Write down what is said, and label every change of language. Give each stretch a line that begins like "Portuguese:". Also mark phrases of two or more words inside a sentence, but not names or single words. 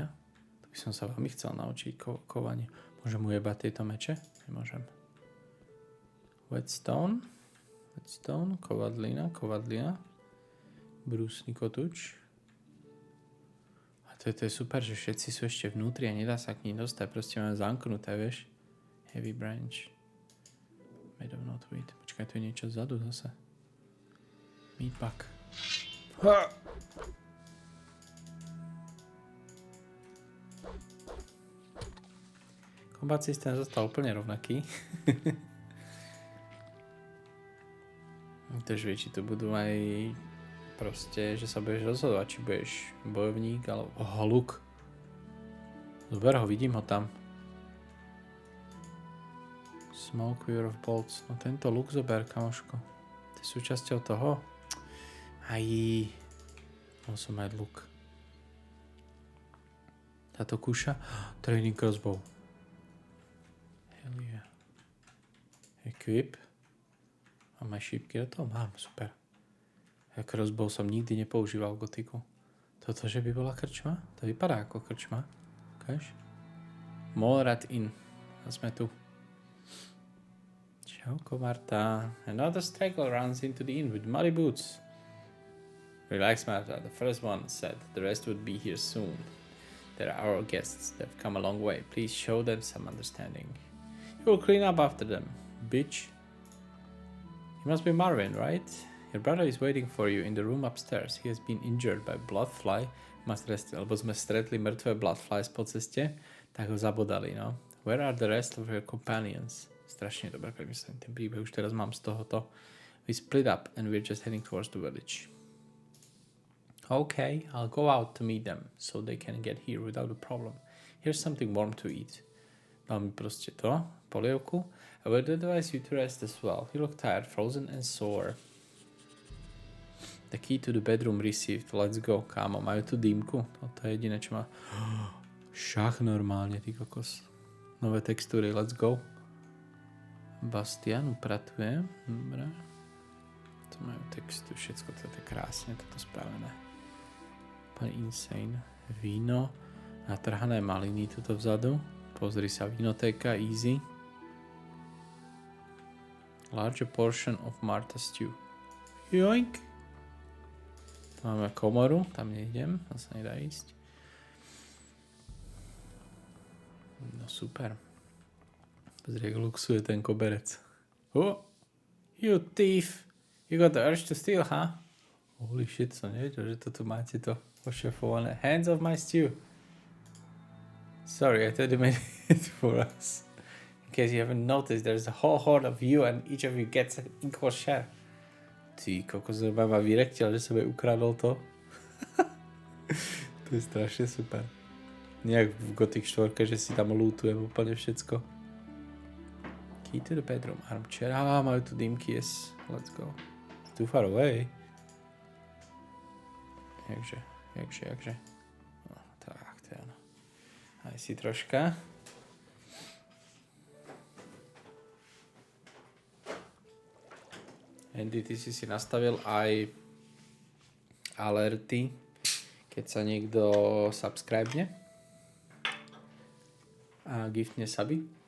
Slovak: To by som sa veľmi chcel naučiť kovanie. Môžem ujebať tieto meče? Nemôžem. Whetstone, kovadlina. Brúsny kotúč. A to je super, že všetci sú ešte vnútri a nedá sa k ním dostať. Proste máme zamknuté, vieš.
English: Heavy branch. Made of knotweed.
Slovak: Počkaj, tu je niečo vzadu zase.
English: Meatpack. Ha!
Slovak: Combat systém zostal úplne rovnaký. Tož vie, či tu budú aj proste, že sa budeš rozhodovať, či budeš bojovník, alebo luk. Zober ho, vidím ho tam.
English: Smoke Weir of Bolts.
Slovak: No tento luk zober, kamoško. To je súčasťou toho. Aj. Mal som aj luk. Táto kúša.
English: Training crossbow. Hell yeah. Equip.
Slovak: Mám aj šípky do toho? Mám, super. Crossbow som nikdy nepoužíval v gotiku. Toto, že by bola krčma? To vypadá ako krčma. Ukáž? Molrat Inn. A sme tu. Čauko, Marta.
English: Another straggler runs into the inn with muddy boots. Relax, Marta. The first one said the rest would be here soon. They're our guests. They've come a long way. Please show them some understanding. You will clean up after them, bitch. You must be Marvin, right? Your brother is waiting for you in the room upstairs. He has been injured by bloodfly. Must rest,
Slovak: lebo sme stretli mŕtve bloodflies po ceste, tak ho zabodali, no.
English: Where are the rest of your companions?
Slovak: Strašne dobre premyslený ten príbeh, už teraz mám z tohoto.
English: We split up and we're just heading towards the village. Okay, I'll go out to meet them, so they can get here without a problem. Here's something warm to eat. Dal mi proste to, polievku. I would advise you to rest as well. You look tired, frozen and sore. The key to the bedroom received. Let's go,
Slovak: kámo. Majú tu dýmku? To je jediné, čo má. Šach normálne, ty kokos. Nové textúry,
English: let's go.
Slovak: Bastian upratuje. Dobre. To majú textu, všetko to je krásne, toto spravené. Pane insane. Víno. Natrhané maliny tuto vzadu. Pozri sa, vínotéka,
English: easy. Larger portion of Marta stew. Joink.
Slovak: Tu máme komoru, tam nejdem, tam sa nedá ísť. No super. Pozri, jak luxuje ten koberec.
English: Oh, you thief! You got the urge to steal, huh? Holy shit,
Slovak: som nevedel, že to tu máte to ošefované.
English: Hands off my stew. Sorry, I thought you made it for us. In case you haven't noticed, there's a whole horde of you and each of you gets an equal share.
Slovak: Ty kokos, ma vyrektil, že som jej ukradol to. To je strašne super. Nejak v Gothic 4, že si tam lootujem úplne všetko.
English: Key to the bedroom, armchair.
Slovak: Majú tu dýmky,
English: yes. Let's go. Too far away.
Slovak: Jakže. No, tak, to je ono. Aj si troška. Andy, ty si nastavil aj alerty, keď sa niekto subscribene a giftne suby.